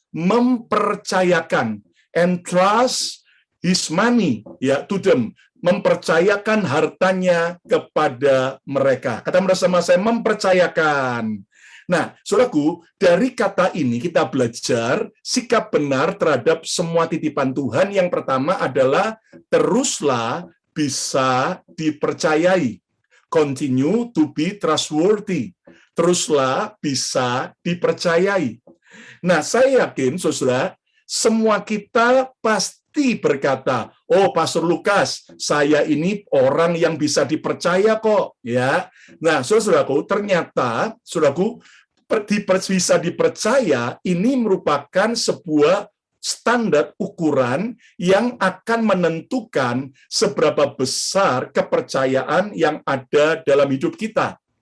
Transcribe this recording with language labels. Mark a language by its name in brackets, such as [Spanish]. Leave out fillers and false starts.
[Indonesian] Mempercayakan, [English] entrust his money, [Indonesian] ya, [English] to them, [Indonesian] mempercayakan hartanya kepada mereka. Kata bersama saya, mempercayakan. Nah, saudaraku, dari kata ini kita belajar sikap benar terhadap semua titipan Tuhan. Yang pertama adalah teruslah bisa dipercayai. [English] Continue to be trustworthy. [Indonesian] Teruslah bisa dipercayai. Nah, saya yakin, saudara, semua kita pasti berkata, oh Pastor Lukas, saya ini orang yang bisa dipercaya kok. Ya, nah saudaraku, ternyata saudaraku bisa dipercaya ini merupakan sebuah standar ukuran yang akan menentukan seberapa besar kepercayaan yang ada dalam hidup kita.